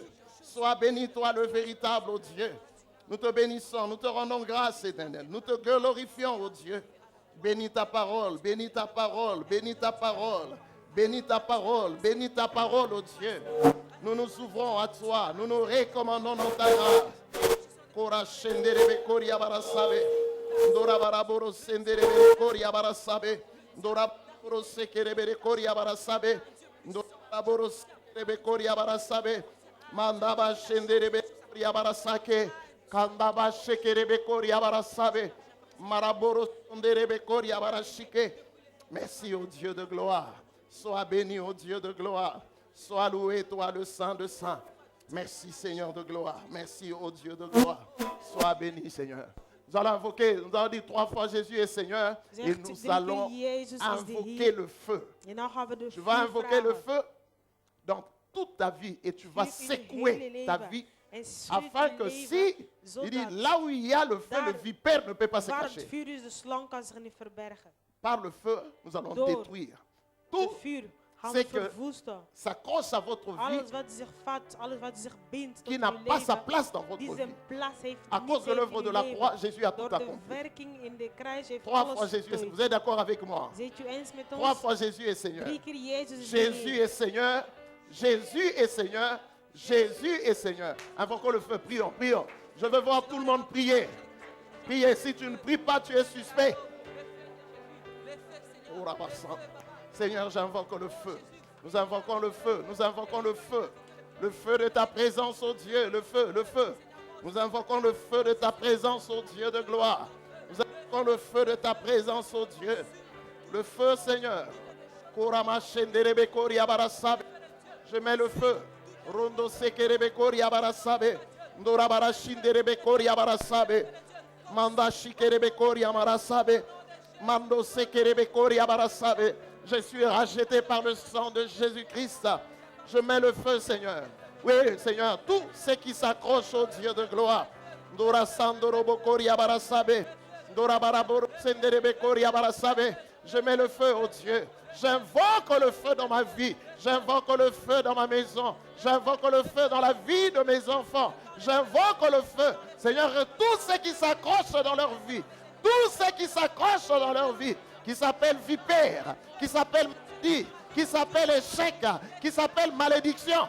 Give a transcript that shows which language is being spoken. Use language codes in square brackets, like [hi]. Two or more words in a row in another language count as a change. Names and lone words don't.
[fr] Sois béni, toi le véritable, oh Dieu. Nous te bénissons, nous te rendons grâce, éternel. Nous te glorifions, oh Dieu. Bénis ta parole, bénis ta parole, bénis ta parole. Bénis ta parole, bénis ta parole, oh Dieu. Nous nous ouvrons à toi, nous nous recommandons dans ta grâce. Kora shenderebe koria barasabe. Ndora baraboro senderebe koria barasabe. Ndora baraboro sekerebe koria barasabe. Ndora baraboro sekerebe koria barasabe. Mandaba shenderebe koria barasake. Kandaba shekerebe koria barasabe. Maraboro senderebe koria barashike. Merci au Dieu de gloire. Sois béni, ô Dieu de gloire. Sois loué, toi, le Saint de Saints. Merci, Seigneur de gloire. Merci, ô Dieu de gloire. Sois béni, Seigneur. Nous allons invoquer, nous allons dire 3 fois Jésus est Seigneur. Et nous allons invoquer le feu. [nl] En dan gaan we de [fr] Tu vas [nl] vuur [fr] invoquer le [nl] vragen. [fr] feu dans toute ta vie et tu vas [nl] Vuur in je [fr] secouer [nl] hele [fr] ta [nl] leven. [fr] vie. [nl] En schud [fr] Afin [nl] je [fr] que [nl] leven, [fr] si, il [nl] zodat [fr] dit, là où il y a le feu, le [nl] daar [fr] vipère ne peut pas se [nl] waar het [fr] cacher. [nl] vuur is, de slang kan zich niet verbergen. [fr] Par le feu, nous allons [nl] Door [fr] détruire [nl] De [fr] tout [nl] vuur gaan [fr] c'est [nl] we [fr] que [nl] verwoesten. [fr] s'accroche à votre vie [nl] Alles wat zich vat, alles wat zich bindt [fr] qui [nl] tot [fr] n'a [nl] uw [fr] pas sa [nl] leven, [fr] place dans votre [nl] die [fr] vie. [nl] zijn plaats heeft [fr] À [nl] niet [fr] cause de [nl] heeft [fr] l'œuvre [nl] in de uw [fr] la [nl] leven. [fr] croix, Jésus a [nl] Door [fr] tout [nl] de [fr] accompli. [nl] werking in de kruis heeft [fr] 3 fois [nl] alles [fr] Jésus est Seigneur. [nl] voltooid. [fr] Vous êtes d'accord avec moi? [nl] Zijt u eens met [fr] 3 [nl] ons? [fr] fois Jésus est Seigneur. [nl] 3 keer Jezus is de [fr] Jésus [nl] Heer. [fr] est Seigneur. Jésus est Seigneur. Jésus est Seigneur. Invoquons le feu. Prions, prions. Je veux voir tout le monde prier. Priez. Si tu ne pries pas, tu es suspect. Oh, Rabassa. Seigneur, j'invoque le feu. Nous invoquons le feu. Nous invoquons le feu. Le feu de ta présence, oh Dieu. Le feu, le feu. Nous invoquons le feu de ta présence, oh Dieu de gloire. Nous invoquons le feu de ta présence, oh Dieu. Le feu, Seigneur. Korama shenderebe koria barasabe. Je mets le feu. Rondo sekerebe koria barasabe. Ndora barashinderebe koria barasabe. Manda shikerebe koria barasabe. Mando sekerebe koria barasabe. Je suis racheté par le sang de Jésus-Christ. Je mets le feu, Seigneur. Oui, Seigneur, tout ce qui s'accroche au Dieu de gloire. Ndora sandorobo koria barasabe. Ndora baraboro senderebe koria barasabe. Je mets le feu, oh Dieu. J'invoque le feu dans ma vie. J'invoque le feu dans ma maison. J'invoque le feu dans la vie de mes enfants. J'invoque le feu. Seigneur, tout ce qui s'accroche dans leur vie, tout ce qui s'accroche dans leur vie, qui s'appelle vipère, qui s'appelle maladie, qui s'appelle échec, qui s'appelle malédiction.